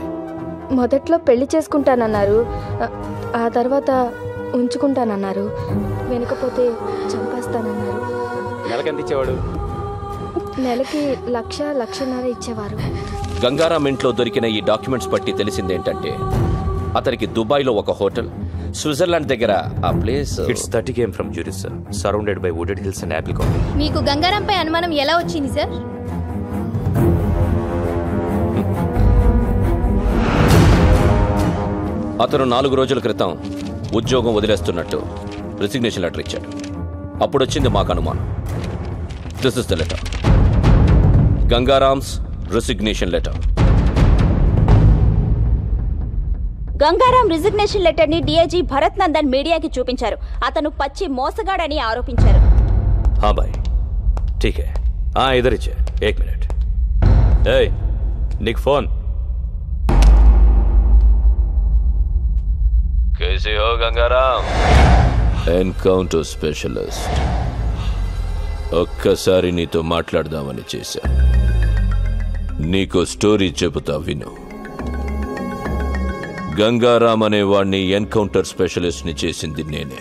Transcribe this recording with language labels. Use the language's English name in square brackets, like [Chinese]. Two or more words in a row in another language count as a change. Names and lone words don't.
[Telugu] మొదట్లో పెళ్లి చేసుకుంటానన్నారు, ఆ తర్వాత ఉంచుకుంటానన్నారు, వెనుకపోతే చంపేస్తానన్నారు. నెలకి ఎంత ఇచ్చేవాడు? నెలకి 1,00,000-1,50,000 ఇచ్చేవారు. గంగారాం ఇంట్లో దొరికిన ఈ డాక్యుమెంట్స్ బట్టి తెలిసిందేంటంటే అతనికి దుబాయ్లో ఒక హోటల్, స్విట్జర్లాండ్ దగ్గర ఆ ప్లేస్. [English] It's 30 km from Zurich, sir. Surrounded by wooded hills and apple coffee. [Telugu] మీకు గంగారాంపై అనుమానం ఎలా వచ్చింది సార్? అతను 4 రోజుల క్రితం ఉద్యోగం వదిలేస్తున్నట్టు [English] resignation letter [Telugu] ఇచ్చాడు. అప్పుడు వచ్చింది మాకు అనుమానం. [English] this is the letter. Gangaram's resignation letter. [Telugu] గంగారాం [English] resignation letter [Telugu] ని డీఐజీ భరత్ నందన్ మీడియాకి చూపించారు. అతను పచ్చి మోసగాడని ఆరోపించారు. [Hindi] हाँ भाई, ठीक है. हाँ, इधर ही 1 मिनट. ए, निक फोन. कैसे हो गंगाराम? [English] encounter specialist. [Telugu] ఒక్కసారి నీతో మాట్లాడదామని చేశా. నీకో స్టోరీ చెబుతా విను. గంగారాం అనే వాణ్ణి [English] encounter specialist [Telugu] ని చేసింది నేనే.